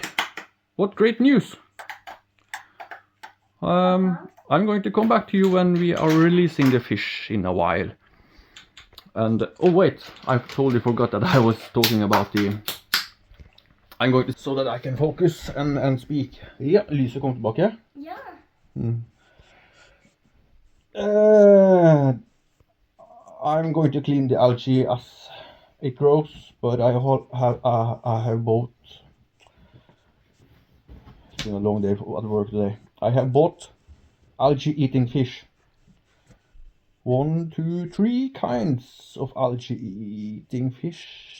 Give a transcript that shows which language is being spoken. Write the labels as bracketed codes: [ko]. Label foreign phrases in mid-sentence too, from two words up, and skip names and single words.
[en] What great news. I'm going to come back to you when we are releasing the fish in a while. And oh wait, I totally forgot that I was talking about the... I'm going to... So that I can focus and speak. [no] Ja, lyset kom tilbake. Ja. [en] I'm going to clean the algae as it grows, but I have bought... It's been a long day at work today. I have bought algae eating fish. 1, 2, 3 kinds of algae eating fish.